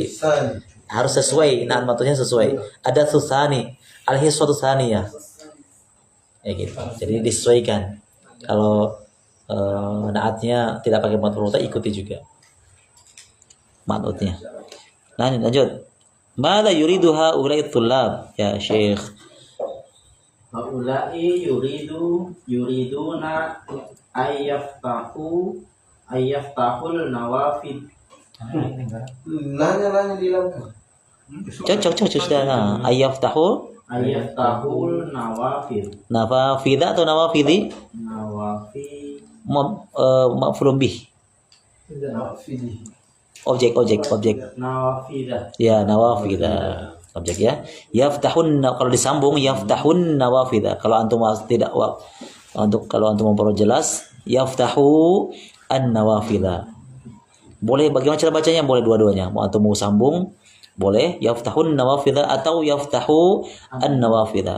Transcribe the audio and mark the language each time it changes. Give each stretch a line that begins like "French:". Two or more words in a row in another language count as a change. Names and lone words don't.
Indonesian: Harus sesuai, naat matunya sesuai. Ada susani,
Arabic: الحصة الثانية.
Indonesian: Ya gitu. Jadi disesuaikan. Kalau naatnya tidak pakai mat huruf ikuti juga matutnya. Nah, ini lanjut.
Arabic: ماذا يريد هؤلاء الطلاب يا شيخ. هؤلاء يريدون أن يفتحوا النوافذ.
Indonesian: Nanya dilangkan. Cocok sudah. Ayaftahul
Arabic: أن يفتح النوافذ. nawafidha atau nawafidhi? Nawafid. مفعول به. Objek. Nawafidah.
Indonesian: Ya, nawafidha. Objek ya. Yaftahun, kalau disambung
Arabic: يفتحون النوافذ.
Indonesian: Kalau antum tidak kalau antum memperjelas
Arabic: يفتح النوافذ.
Indonesian: Boleh bagaimana cara bacanya? Boleh dua-duanya. Mau antum mau sambung boleh
Arabic: يفتحون النوافذ
Indonesian: atau
Arabic: يفتح النوافذ.